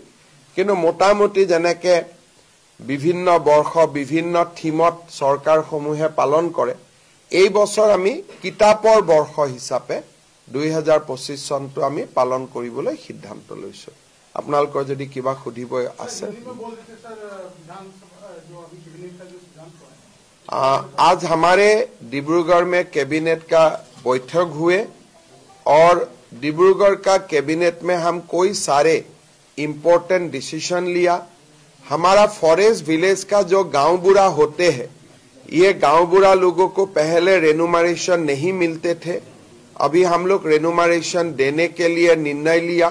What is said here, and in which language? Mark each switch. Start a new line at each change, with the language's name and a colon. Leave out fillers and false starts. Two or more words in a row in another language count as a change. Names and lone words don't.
Assamese: কিন্তু মোটামুটি যেনেকৈ বিভিন্ন বৰ্ষ বিভিন্ন থিমত চৰকাৰসমূহে পালন কৰে, এই বছৰ আমি কিতাপৰ বৰ্ষ হিচাপে 2025 চনটো আমি পালন কৰিবলৈ সিদ্ধান্ত লৈছোঁ। আপোনালোকৰ যদি কিবা সুধিব আছে।
Hindi: आज हमारे डिब्रूगढ़ में कैबिनेट का बैठक हुए और डिब्रूगढ़ का कैबिनेट में हम कोई सारे इम्पोर्टेंट डिसीजन लिया। हमारा फॉरेस्ट विलेज का जो गांव बूढ़ा होते हैं, ये गांव बूढ़ा लोगों को पहले रेनुमरेशन नहीं मिलते थे, अभी हम लोग रेनुमरेशन देने के लिए निर्णय लिया।